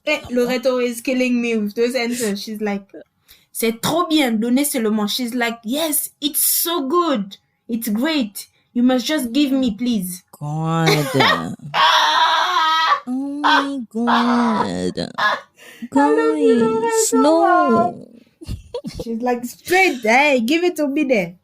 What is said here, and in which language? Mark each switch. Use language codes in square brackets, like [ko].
[en] Loretta is killing me with those answers. She's like, [fr] c'est trop bien, donnez seulement. [en] She's like, yes, it's so good. It's great. You must just give me, please. God. Oh my God. Guys, no. She's like, straight, hey, give it to me there.